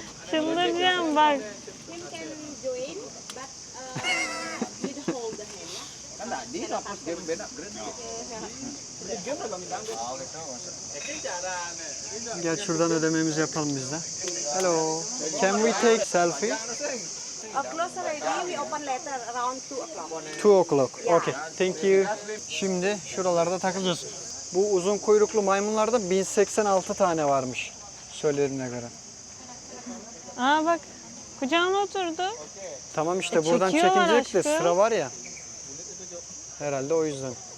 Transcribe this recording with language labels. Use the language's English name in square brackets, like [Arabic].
[Turkish] Çıldıracağım bak. gel şuradan ödememizi yapalım biz de. [English] Hello. Can we take selfie? Close already, we open later around 2 o'clock. 2 o'clock. Okay. Thank you. [Turkish] Şimdi şuralarda takılacağız. Bu uzun kuyruklu maymunlarda 1086 tane varmış söylerine göre. Aa bak. Kucağına oturdu. Tamam işte buradan çekiyorlar çekilecek de aşkım. sıra var ya. Herhalde o yüzden.